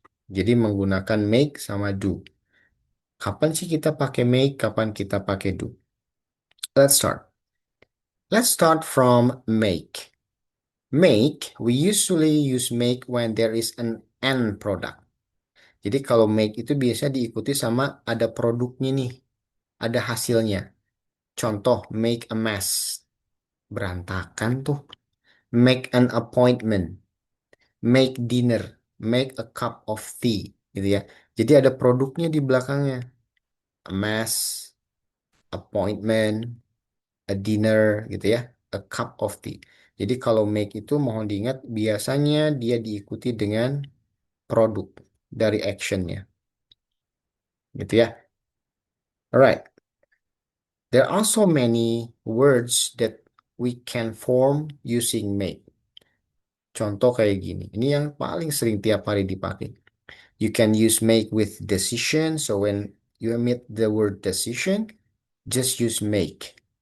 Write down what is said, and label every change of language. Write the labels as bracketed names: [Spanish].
[Indonesian] Jadi menggunakan make sama do. Kapan sih kita pakai make, kapan kita pakai do? [English] Let's start. Let's start from make. Make, we usually use make when there is an end product. [Indonesian] Jadi kalau make itu biasa diikuti sama ada produknya nih, ada hasilnya. Contoh, [English] make a mess. [Indonesian] Berantakan tuh. [English] Make an appointment. Make dinner. Make a cup of tea. [Indonesian] Gitu ya. Jadi ada produknya di belakangnya. [English] A mass, appointment, a dinner [Indonesian] gitu ya, [English] a cup of tea. [Indonesian] Jadi kalau make itu mohon diingat biasanya dia diikuti dengan produk dari actionnya gitu ya. [English] Alright, there are so many words that we can form using make. [Indonesian] Contoh kayak gini, ini yang paling sering tiap hari dipakai. [English] You can use make with decision, so when you omit the word decision, just use make.